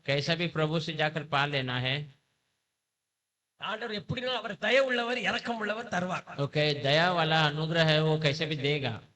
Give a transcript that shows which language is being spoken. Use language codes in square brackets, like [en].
[hi] कैसा भी प्रभु से जाकर पा लेना है। [ta] ஆண்டவர் எப்படினா அவர் தயை உள்ளவர், இரக்கம் உள்ளவர், தருவார். [hi] ओके, दया वाला अनुग्रह है, वो कैसे भी देगा।